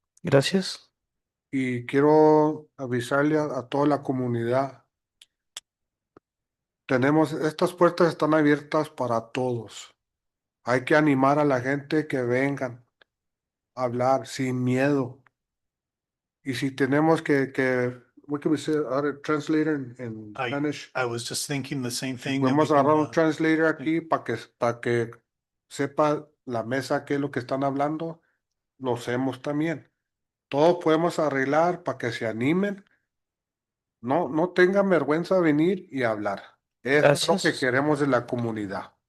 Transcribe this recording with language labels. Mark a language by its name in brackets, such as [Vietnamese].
[Spanish] Gracias. Y quiero avisarle a toda la comunidad. Estas puertas están abiertas para todos. Hay que animar a la gente que vengan a hablar sin miedo. Y si tenemos [English] what can we say, translator in Spanish? I was just thinking the same thing. that we [Spanish] Podemos agarrar un [English] can, [Spanish] translator aquí para que sepa la mesa qué es lo que están hablando. Lo hacemos también. Todo podemos arreglar para que se animen. No tengan vergüenza de venir y hablar. Eso es lo que Gracias. queremos de la comunidad.